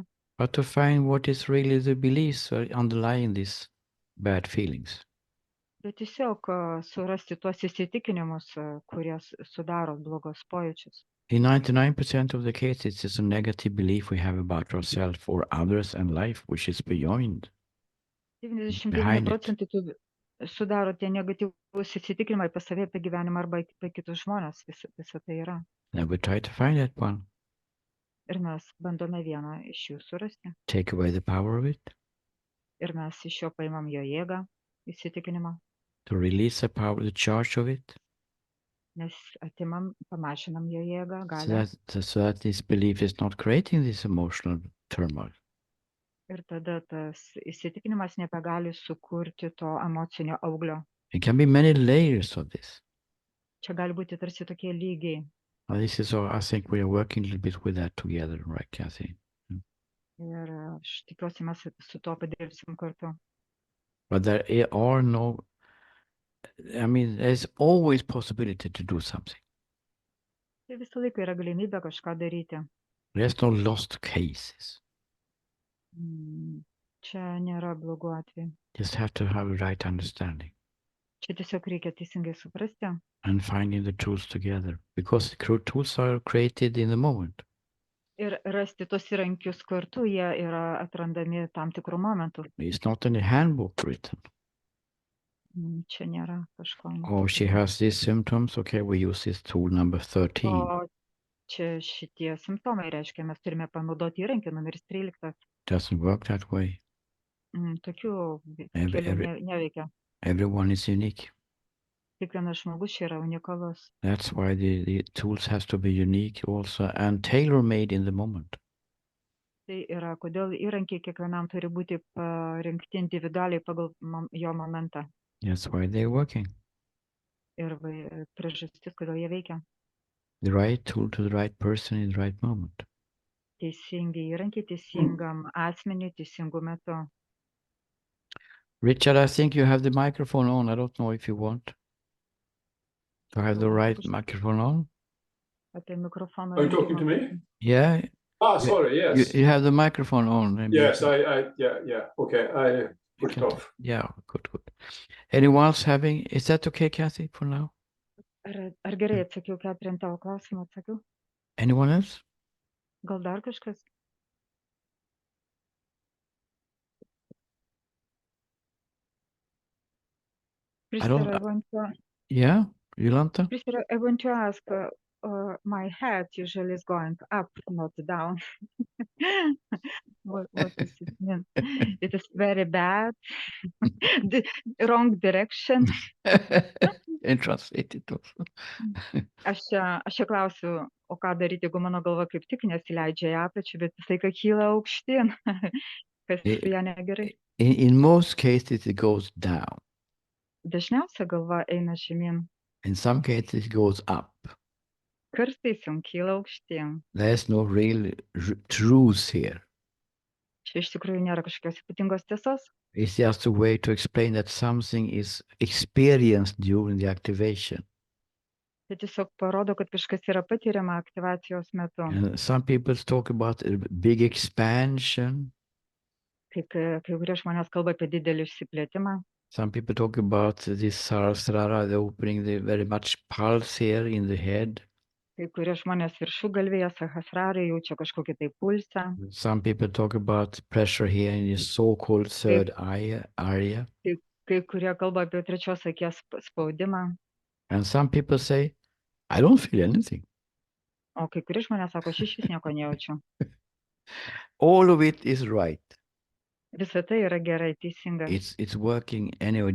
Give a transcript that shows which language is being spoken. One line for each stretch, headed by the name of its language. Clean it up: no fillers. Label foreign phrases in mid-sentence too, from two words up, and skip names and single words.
English: but to find what is really the beliefs underlying these bad feelings.
Lithuanian: bet tiesiog surasti tuos įsitikinimus, kurie sudaro blogos pojūčius.
English: In 99% of the cases, it's a negative belief we have about ourselves or others and life, which is beyond. 99 Behind it.
Lithuanian: procentų tų sudaro tie negatyvūs įsitikinimai apie save, apie gyvenimą arba apie kitus žmonės. Visa tai yra.
English: Now we try to find that one,
Lithuanian: Ir mes bandome vieną iš jų surasti.
English: take away the power of it,
Lithuanian: Ir mes iš jo paimam jo jėgą, įsitikinimą,
English: to release the power, the charge of it,
Lithuanian: nes atimam, pamažinam jo jėgą,
English: so
Lithuanian: galią.
English: that this belief is not creating this emotional turmoil.
Lithuanian: Ir tada tas įsitikinimas nebegali sukurti to emocinio auglio.
English: It can be many layers of this.
Lithuanian: Čia gali būti tarsi tokie lygiai.
English: This is all, I think we are working a little bit with that together, right, Kathy?
Lithuanian: Ir aš tikiuosi, mes su to padirbsim kartu.
English: But there are no, I mean, there's always possibility to do something.
Lithuanian: Tai visą laiką yra galimybė kažką daryti.
English: There's no lost cases.
Lithuanian: Čia nėra blogų atvejų.
English: Just have to have a right understanding
Lithuanian: Čia tiesiog reikia teisingai suprasti
English: and finding the tools together, because the tools are created in the moment.
Lithuanian: ir rasti tos įrankius kartu, jie yra atrandami tam tikrų momentų.
English: It's not in the handbook written.
Lithuanian: Čia nėra kažko.
English: Oh, she has these symptoms. Okay, we use this tool number 13.
Lithuanian: O čia šitie simptomai reiškia, mes turime panaudoti įrankį numeris 13.
English: Doesn't work that way.
Lithuanian: Tokių
English: Every-
Lithuanian: kelių neveikia.
English: Everyone is unique.
Lithuanian: Kiekvienas žmogus čia yra unikalus.
English: That's why the tools has to be unique also and tailor-made in the moment.
Lithuanian: Tai yra, kodėl įrankiai kiekvienam turi būti parinkti individualiai pagal jo momentą.
English: That's why they're working.
Lithuanian: Ir priežastis, kodėl jie veikia.
English: The right tool to the right person in the right moment.
Lithuanian: Teisingi įrankiai teisingam asmeniui teisingu metu.
English: Richard, I think you have the microphone on. I don't know if you want to have the right microphone on.
Lithuanian: Apie mikrofoną.
English: Are you talking to me? Yeah, Sorry, yes. you have the microphone on. and Yes, you- yeah, okay, I pushed can- off. Yeah, good. Anyone else having, is that okay, Kathy, for now?
Lithuanian: Ar gerai atsakiau, Ketrin, tavo klausimą atsakiau?
English: Anyone else?
Lithuanian: Gal dar kažkas?
English: don't- I want to, Yeah, Yolanta? Priester, I want to ask, my head usually is going up, not down. What does it mean? It is very bad. The wrong direction. And translate it also.
Lithuanian: Aš čia klausiu, o ką daryti, jeigu mano galva kaip tik nesileidžia į apačią, bet visai ką kyla aukštyn. Kas su ja negerai.
English: In most cases, it goes down.
Lithuanian: Dažniausia galva eina žemyn.
English: In some cases, it goes up.
Lithuanian: Kartais jums kyla aukštyn.
English: There's no real truth here.
Lithuanian: Čia iš tikrųjų nėra kažkokios ypatingos tiesos.
English: It's just a way to explain that something is experienced during the activation.
Lithuanian: Tai tiesiog parodo, kad kažkas yra patiriama aktyvacijos metu.
English: And some people talk about a big expansion.
Lithuanian: Kai kurie žmonės kalba apie didelį išsiplėtimą.
English: Some people talk about this sarasrara, the opening, the very much pulse here in the head.
Lithuanian: Kai kurie žmonės viršugalvėje, sahasrarai, jaučia kažkokį tai pulsą.
English: Some people talk about pressure here in the so-called third eye area.
Lithuanian: Kai kurie kalba apie trečios akies spaudimą.
English: And some people say, I don't feel anything.
Lithuanian: O kai kurie žmonės sako, aš išvis nieko nejaučiu.
English: All of it is right.
Lithuanian: Visa tai yra gerai, teisinga.
English: It's working anyway.